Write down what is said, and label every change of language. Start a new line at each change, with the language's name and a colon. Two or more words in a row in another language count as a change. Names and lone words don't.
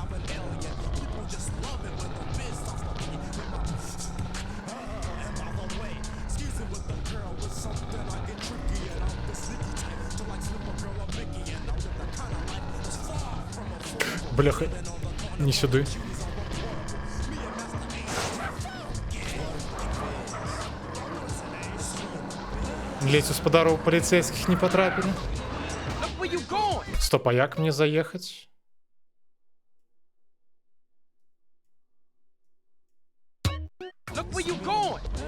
Belarusian: Бляха, не сюды. Ледзь у спадароў паліцейскіх не патрапілі.
English: Look where you going.
Belarusian: Стоп, а як мне заехаць?
English: Look where you going.